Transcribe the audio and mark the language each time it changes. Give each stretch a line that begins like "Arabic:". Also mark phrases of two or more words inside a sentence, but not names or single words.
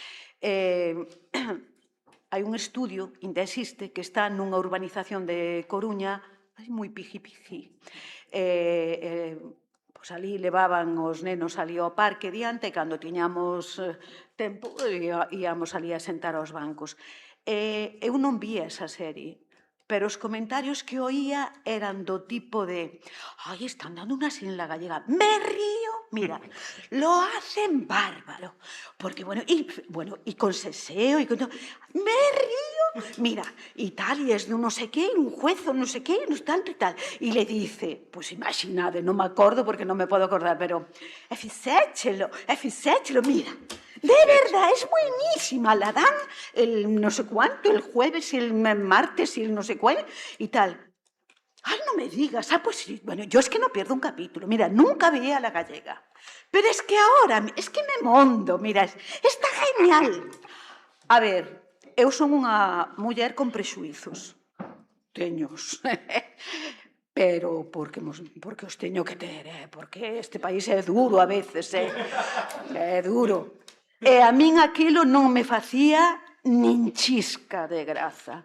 Galician: Hai un estudio, ainda existe, que está nunha urbanización de Coruña, moi piji-piji. Pois ali levaban os nenos ali ao parque diante, e cando tiñamos tempo, íamos ali a sentar aos bancos. Eu non vi esa serie, pero os comentarios que oía eran do tipo de
Spanish: «Ay, están dando una serie en la gallega, me río, mira, lo hacen bárbaro, porque y con seseo, y con todo, me río, mira, y tal, y es de un no sé qué, un juez o no sé qué, no tanto y tal». Y le dice, pues imaginade,
Galician: non me acordo porque non me podo acordar, pero e fixéchelo,
Spanish: mira, de verdad, es buenísima, la dan el no sé cuánto, el jueves, el martes y el no sé cuál, y tal. Ay, no me digas, pues sí, bueno, yo es que no pierdo un capítulo, mira, nunca veía a la gallega, pero es que ahora, es que me mondo, mira, está genial.
Galician: A ver, eu son unha muller con prexuizos, teños, pero porque os teño que ter, porque este país é duro a veces, é duro. E a min aquilo non me facía nin chisca de graza.